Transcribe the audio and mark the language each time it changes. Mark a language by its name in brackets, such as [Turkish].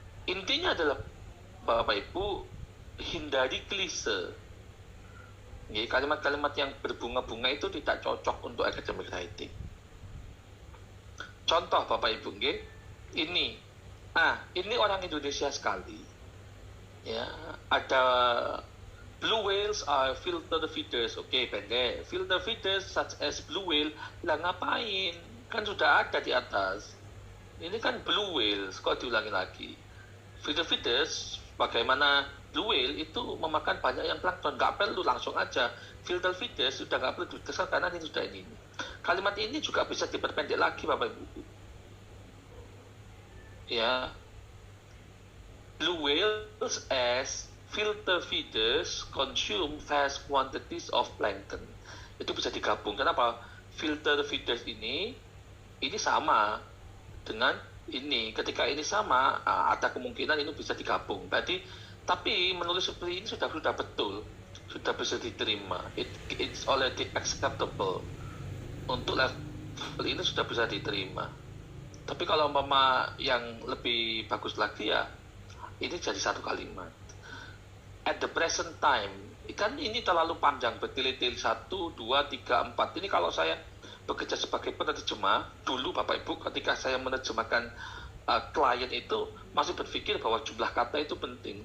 [Indonesian] Intinya adalah Bapak Ibu hindari klise. Kalimat-kalimat yang berbunga-bunga itu tidak cocok untuk academic writing. Contoh Bapak Ibu, ini orang Indonesia sekali. [English] Ya, ada blue whales are filter feeders. [Indonesian] Oke, pendek. [English] Filter feeders such as blue whale, [Indonesian] lah ngapain? Kan sudah ada di atas. Ini kan blue whales, kok diulangi lagi. Filter feeders, bagaimana blue whale itu memakan banyak yang plankton. Nggak perlu langsung aja. Filter feeders sudah nggak perlu ditekan karena ini sudah ini. Kalimat ini juga bisa diperpendek lagi, Bapak Ibu. [English] Ya, blue whales as filter feeders consume vast quantities of plankton. [Indonesian] Itu bisa digabung. Kenapa? Filter feeders ini sama dengan ini. Ketika ini sama, ada kemungkinan ini bisa digabung. Berarti, tapi menulis seperti ini sudah betul, sudah bisa diterima. [English] It's already acceptable. [Indonesian] Untuk level ini sudah bisa diterima. Tapi kalau umpama yang lebih bagus lagi ya, ini jadi satu kalimat. [English] At the present time, [Indonesian] kan ini terlalu panjang, bertele-tele 1, 2, 3, 4. Ini kalau saya bekerja sebagai penerjemah, dulu Bapak Ibu ketika saya menerjemahkan klien itu masih berpikir bahwa jumlah kata itu penting.